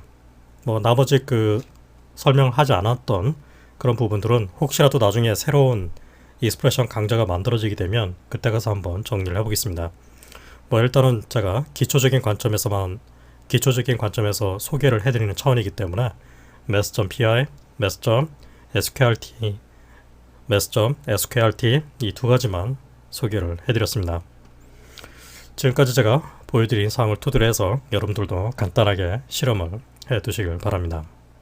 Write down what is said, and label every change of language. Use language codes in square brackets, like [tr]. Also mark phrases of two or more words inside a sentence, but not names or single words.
[ko] 나머지 그 설명하지 않았던 그런 부분들은 혹시라도 나중에 새로운 익스프레션 강좌가 만들어지게 되면 그때 가서 한번 정리를 해보겠습니다. 일단은 제가 기초적인 관점에서 소개를 해드리는 차원이기 때문에 mass.py, mass.sqrt, mass.sqrt 이 두 가지만 소개를 해드렸습니다. 지금까지 제가 보여드린 사항을 토대로 해서 여러분들도 간단하게 실험을 해두시길 바랍니다.